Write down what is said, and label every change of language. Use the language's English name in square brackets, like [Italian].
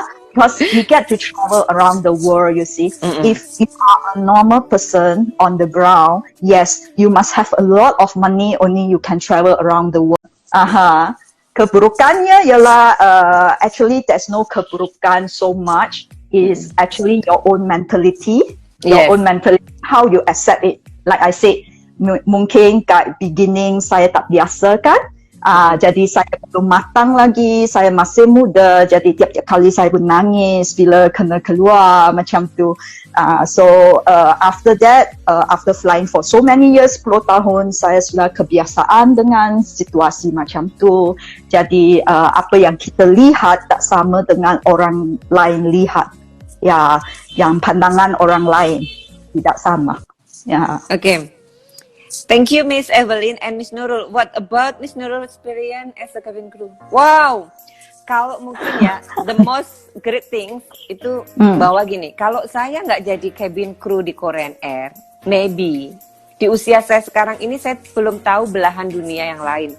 [English] Because you get to travel around the world, you see. If you are a normal person on the ground, yes, you must have a lot of money, only you can travel around the world. [Malay] Keburukannya ialah [English] actually there's no keburukan so much. Is actually your own mentality, how you accept it. Like I said, [Malay] mungkin kat beginning saya tak biasa kan. Jadi saya belum matang lagi, saya masih muda, jadi tiap-tiap kali saya pun nangis bila kena keluar macam tu. [English] So after that, after flying for so many years, 10 tahun, [Malay] saya sudah kebiasaan dengan situasi macam tu. Jadi apa yang kita lihat tak sama dengan orang lain lihat. Ya, yang pandangan orang lain tidak sama. Ya. Okay. [English] Thank you, Miss Evelyn and Miss Nurul. What about Miss Nurul's experience as a cabin crew? Wow, [Indonesian] kalau mungkin ya, [English] the most great things [Indonesian] itu bahwa gini, kalau saya nggak jadi cabin crew di Korean Air, maybe di usia saya sekarang ini saya belum tahu belahan dunia yang lain.